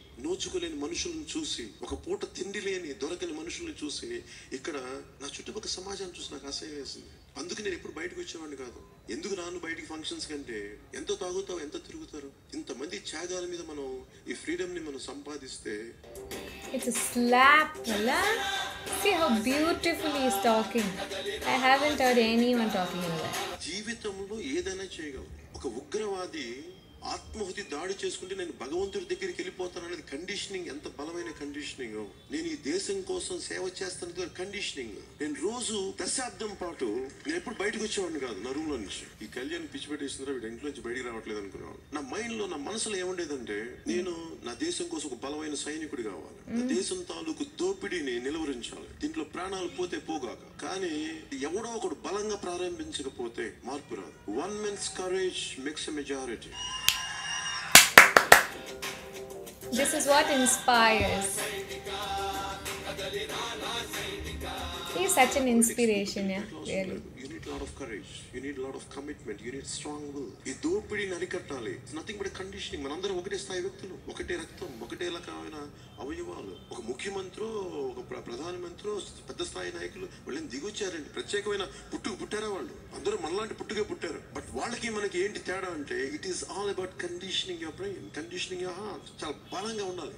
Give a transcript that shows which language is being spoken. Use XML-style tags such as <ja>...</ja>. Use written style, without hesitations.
<te>నోచుకోలేని మనుషులను చూసి, ఒక పూట తిండి లేని దొరకని మనుషుల్ని చూసి, ఇక్కడ నా చుట్టుపక్కల సమాజాన్ని చూసి నాకు అసహ్యం వేసింది. అందుకు నేను ఎప్పుడు బయటకు వచ్చేవాడిని కాదు. ఎందుకు రాను బయటికి ఫంక్షన్స్ కంటే? ఎంతో తాగుతావు, ఎంత తిరుగుతారు. ఇంతమంది త్యాగాల మీద మనం ఈ ఫ్రీడమ్ ని మనం సంపాదిస్తే.</te> <en>It's a slap, Pala. See how beautifully he's talking. I haven't heard anyone talking like that.</en> <te>జీవితంలో ఏదైనా చేయగలరు. ఒక ఉగ్రవాది ఆత్మహుతి దాడి చేసుకుంటే నేను భగవంతుడి దగ్గరికి వెళ్ళిపోతాను అనేది కండిషనింగ్. ఎంత బలమైన కండిషనింగ్. నేను ఈ దేశం కోసం సేవ చేస్తాను కండిషనింగ్. నేను రోజు దశాబ్దం పాటు నేను ఎప్పుడు బయటకు వచ్చేవాడిని కాదు నా రూమ్ లో నుంచి. ఈ కళ్యాణ్ పిచ్చి పెట్టేస్తున్నారా, వీడి ఇంట్లో నుంచి బయటికి రావట్లేదు అనుకున్నాను. నా మైండ్ లో, నా మనసులో ఏముండేదంటే, నేను నా దేశం కోసం ఒక బలమైన సైనికుడు కావాలి. నా దేశం తాలూకు దోపిడీని నిలువరించాలి. దీంట్లో ప్రాణాలు పోతే పోగాక. కానీ ఎవడో ఒకడు బలంగా ప్రారంభించకపోతే మార్పు రాదు.</te> <en>One men's courage makes a majority. This is what inspires. He's such an inspiration, yeah, really. You need a lot of courage. You need a lot of commitment. You need strong will.</en> <te>ఈ దోపిడీని అరికట్టాలి.</te> <en>It's nothing but a conditioning.</en> <te>మనందరం ఒకటే స్థాయి వ్యక్తులు, ఒకటే రక్తం, ఒకటే రకమైన అవయవాలు. ఒక ముఖ్యమంత్రి, ఒక ప్రధానమంత్రి, పెద్ద స్థాయి నాయకులు వాళ్ళని దిగొచ్చారండి. ప్రత్యేకమైన పుట్టారా వాళ్ళు? అందరూ మనలాంటి పుట్టుకే పుట్టారు.</te> <en>but</en> <te>వాళ్ళకి మనకి ఏంటి తేడా అంటే,</te> <en>It is all about conditioning your brain, conditioning your heart.</en> <te>చాలా బలంగా ఉండాలి.</te>